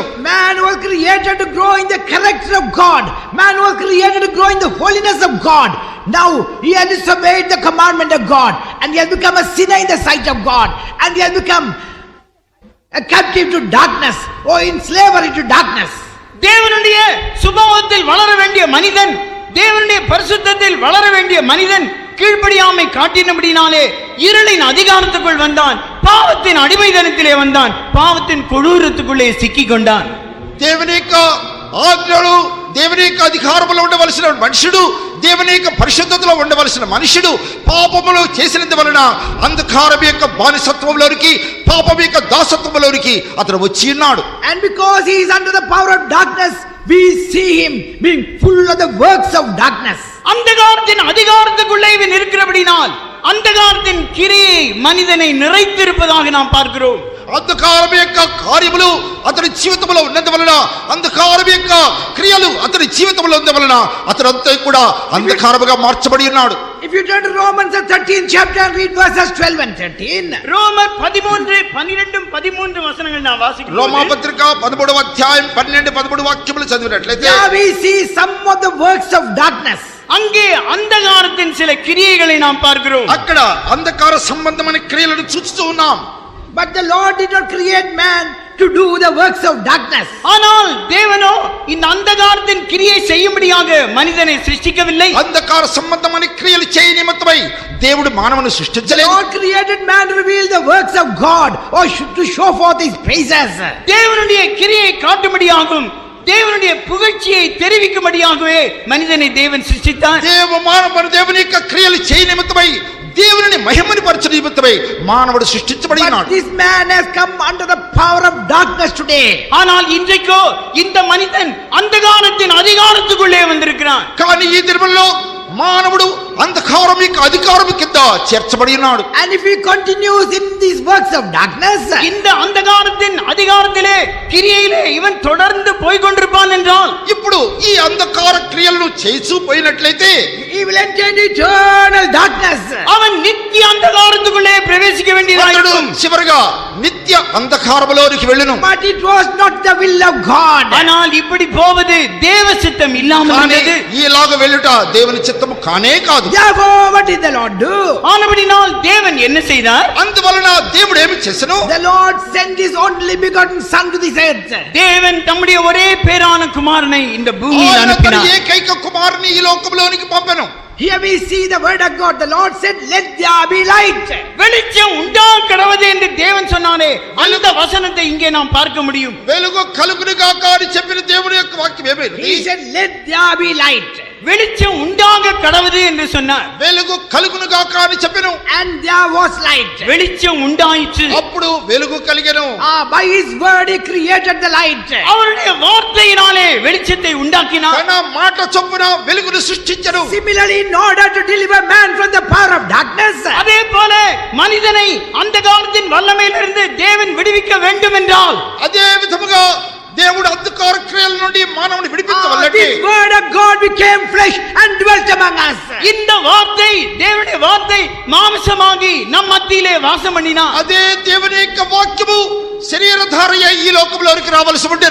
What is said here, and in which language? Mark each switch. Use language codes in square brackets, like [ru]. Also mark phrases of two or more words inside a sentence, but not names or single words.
[en] Man was created to grow in the character of God. Man was created to grow in the holiness of God. Now he has disobeyed the commandment of God, and he has become a sinner in the sight of God, and he has become a captive to darkness, or in slavery to darkness. [ta] தேவனுடைய சுபாவத்தில் வளர வேண்டிய மனிதன், தேவனுடைய பரிசுத்தத்தில் வளர வேண்டிய மனிதன் கீழ்ப்படியாமை காட்டினபடினாலே இருளின் அதிகாரத்துக்குள் வந்தான், பாவத்தின் அடிமைதனத்திலே வந்தான், பாவத்தின் கொடூரத்துக்குள்ளே சிக்கிக் கொண்டான். [te] దేవుని యొక్క ఆజ్ఞలు, దేవుని యొక్క అధికారములో ఉండవలసిన మనుషుడు, దేవుని యొక్క పరిశుద్ధతలో ఉండవలసిన మనుషుడు పాపములు చేసినందువలన అంధకారం యొక్క బానిసత్వంలోనికి, పాపం యొక్క దాసత్వంలోనికి అతను వచ్చి ఉన్నాడు. [en] And because he is under the power of darkness, we see him being full of the works of darkness. [ta] அந்தகாரத்தின் அதிகாரத்துக்குள்ளே இவன் இருக்கிறபடினால் அந்தகாரத்தின் கிரியை மனிதனை நிறைத்திருப்பதாக நாம் பார்க்கிறோம். [te] అంధకారం యొక్క కార్యములు అతని జీవితంలో ఉన్నందువలన, అంధకారం యొక్క క్రియలు అతని జీవితంలో ఉన్నందువలన అతను అంతా కూడా అంధకారముగా మార్చబడి ఉన్నాడు. [en] If you turn to Romans 13th chapter and read verses 12 and 13. [ta] ரோமர் 13 12 13 வசனங்கள் நான் வாசிக்கிறேன். [te] రోమాపత్రిక 13వ అధ్యాయం 12 13 వాక్యములు చదివినట్లయితే [en] There we see some of the works of darkness. [ta] அங்கே அந்தகாரத்தின் சில கிரியைகளை நாம் பார்க்கிறோம். [te] అక్కడ అంధకార సంబంధమైన క్రియలను చూస్తూ ఉన్నాం. [en] But the Lord did not create man to do the works of darkness. [ta] ஆனால் தேவனோ இந்த அந்தகாரத்தின் கிரியை செய்யும்படியாக மனிதனை சிருஷ்டிக்கவில்லை. [te] అంధకార సంబంధమైన క్రియలు చేయ నిమిత్తమై దేవుడు మానవుని The సృష్టించలేదు. [en] Lord created man to reveal the works of God, or to show forth his praises. [ta] தேவனுடைய கிரியை காட்டும்படியாகும், தேவனுடைய புகழ்ச்சியை தெரிவிக்கும்படியாகவே மனிதனை தேவன் சிருஷ்டித்தார். [te] దేవుని యొక్క క్రియలు చేయ నిమిత్తమై, దేవుని మహిమని పరచు నిమిత్తమై మానవుడు సృష్టించబడి But ఉన్నాడు. [en] this man has come under the power of darkness today. [ta] ஆனால் இன்றைக்கோ இந்த மனிதன் அந்தகாரத்தின் அதிகாரத்துக்குள்ளே வந்திருக்கிறான். [te] కానీ ఈ దినముల్లో మానవుడు అంధకారం యొక్క అధికారం కింద చేర్చబడి ఉన్నాడు. [en] And if he continues in these works of darkness, [ta] இந்த அந்தகாரத்தின் அதிகாரத்திலே கிரியையிலே இவன் தொடர்ந்து போய் கொண்டிருப்பான் என்றால், [te] ఇప్పుడు ఈ అంధకార క్రియలను చేస్తూ పోయినట్లయితే [en] he will enter into eternal darkness. [ta] அவன் நித்திய அந்தகாரத்துக்குள்ளே பிரவேசிக்க అతడు வேண்டியதாயிருக்கும். [te] చివరిగా నిత్య అంధకారములోనికి వెళ్ళును. [en] But it was not the will of God. [ta] ஆனால் இப்படி போவது தேவ சித்தம் இல்லாமல் కానీ இருந்தது. [te] ఈలాగ వెళ్ళుట దేవుని చిత్తము కానే కాదు. [en] Therefore, what did the Lord do? [ta] ஆனபடினால் தேவன் என்ன செய்தார்? [te] అందువలన దేవుడు ఏమి చేసెను? [en] The Lord sent his only begotten son to this earth. [ta] தேவன் தம்முடைய ஒரே பேரான குமாரனை இந்த பூமியில் [te] ఆయన తన [ta] அனுப்பினார். [te] ఏకైక కుమారుని ఈ లోకంలోనికి పంపెను. [en] Here we see the word of God. The Lord said, "Let there be light." [ta] வெளிச்சம் உண்டா கடவுது என்று தேவன் சொன்னானே, அந்த வசனத்தை இங்கே நாம் பார்க்க முடியும். [te] వెలుగు కలుగును గాక అని చెప్పిన దేవుని యొక్క వాక్యం He ఏమైంది? [en] said, "Let there be light." [ta] வெளிச்சம் உண்டாக கடவுது என்று சொன்னார். [te] వెలుగు కలుగును గాక అని చెప్పెను. [en] And there was light. [ta] வெளிச்சம் உண்டாயிற்று. [te] అప్పుడు వెలుగు కలిగెను. [en] By his word he created the light. [ta] அவருடைய வார்த்தையினாலே வெளிச்சத்தை உண்டாக்கினார். [te] తన మాట చొప్పున వెలుగును సృష్టించెను. [en] Similarly, in order to deliver man from the power of darkness, [ta] அதே போல மனிதனை அந்த காலத்தின் வல்லமையிலிருந்து தேவன் விடுவிக்க வேண்டும் என்றால், [te] అదే విధముగా దేవుడు అంధకార క్రియల నుండి మానవుని విడిపించవలెను. [en] this word of God became flesh and dwelt among us. [ta] இந்த வார்த்தை, தேவனுடைய வார்த்தை மாம்சமாகி நம் மத்தியிலே வாசம் பண்ணினார். [te] అదే దేవుని యొక్క వాక్యము శరీరధారయ్య ఈ లోకంలోనికి రావలసి ఉండెను.